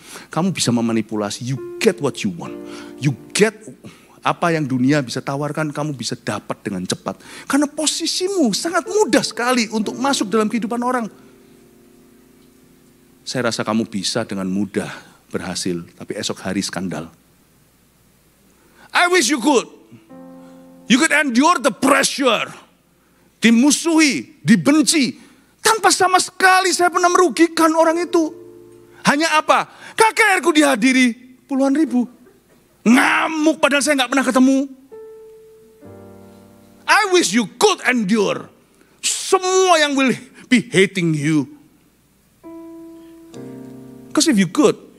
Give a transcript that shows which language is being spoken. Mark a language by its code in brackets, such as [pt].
[id] Kamu bisa memanipulasi, [en] you get what you want. You get [id] apa yang dunia bisa tawarkan, kamu bisa dapat dengan cepat. Karena posisimu sangat mudah sekali untuk masuk dalam kehidupan orang. Saya rasa kamu bisa dengan mudah berhasil, tapi esok hari skandal. [en] I wish you could. You could endure the pressure. [id] Dimusuhi, dibenci. Tanpa sama sekali saya pernah merugikan orang itu. Hanya apa? KKR-ku dihadiri puluhan ribu. Ngamuk padahal saya gak pernah ketemu. [en] I wish you could endure. [id] Semua yang [en] will be hating you. Because if you could,